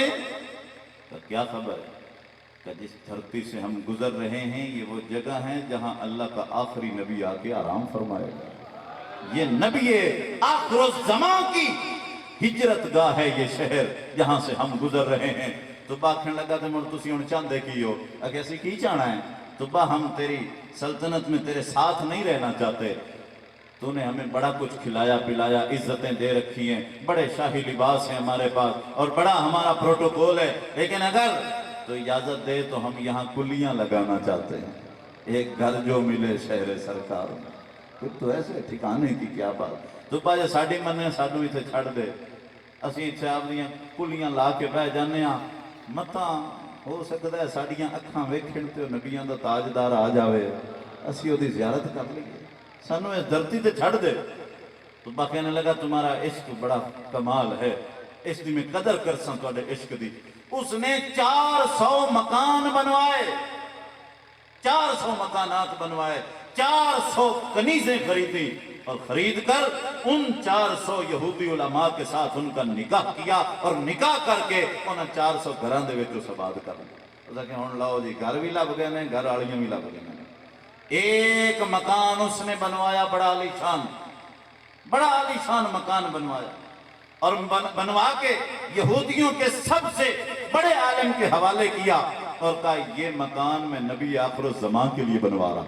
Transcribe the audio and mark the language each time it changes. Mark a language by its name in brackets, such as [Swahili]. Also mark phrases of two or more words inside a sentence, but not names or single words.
[Urdu] کہ کیا خبر ہے؟ کہ جس دھرتی سے ہم گزر رہے ہیں یہ وہ جگہ ہے جہاں اللہ کا آخری نبی آ کے آرام فرمائے گا. یہ نبی آخر الزمان کی ہجرت گاہ ہے یہ شہر جہاں سے ہم گزر رہے ہیں. [Punjabi] تبا کہنے لگا تو مڑ تسی ہن چاندے کی ہو؟ [Urdu] اگر [Punjabi] اسی کی چاہنا ہے [Urdu] تبا، ہم تیری سلطنت میں تیرے ساتھ نہیں رہنا چاہتے. تو نے ہمیں بڑا کچھ کھلایا پلایا، عزتیں دے رکھی ہیں، بڑے شاہی لباس ہیں ہمارے پاس اور بڑا ہمارا پروٹوکول ہے، لیکن اگر تو اجازت دے تو ہم یہاں کلیاں لگانا چاہتے ہیں. ایک گھر جو ملے شہر سرکار میں. پھر تو ایسے ٹھکانے کی کیا بات. [Punjabi] تبا جے ساڈی مننے سانوں ایتھے چھڑ دے، اسی ایتھے آپ دیاں کلیاں لا کے بہ جانے ہاں. متاں ہو سکتا ہے ساڈیاں اکھاں ویکھن تے نبیاں دا تاجدار آ جاوے، اسی دی زیارت کر لئیے. سانوں اس دھرتی تے چھڑ دے. [Urdu] تبا کہنے لگا تمہارا عشق بڑا کمال ہے، [Punjabi] اس دی میں قدر کرساں تواڈے عشق دی. [Urdu] اس نے 400 مکان بنوائے، 400 مکانات بنوائے، 400 کنیزیں خریدی اور خرید کر ان 400 یہودی علماء کے ساتھ ان کا نکاح کیا اور نکاح کر کے [Punjabi] انہاں 400 گھراں دے وچ سباد کر لیا. اس کہ ہن لاؤ جی گھر بھی لب گئے نے، گھر والیاں بھی لب گئے نے. [Urdu] ایک مکان اس نے بنوایا بڑا عالی شان، بڑا عالی شان مکان بنوایا اور بنوا کے یہودیوں کے سب سے بڑے عالم کے حوالے کیا اور کہا یہ مکان میں نبی آخر الزمان کے لیے بنوا رہا.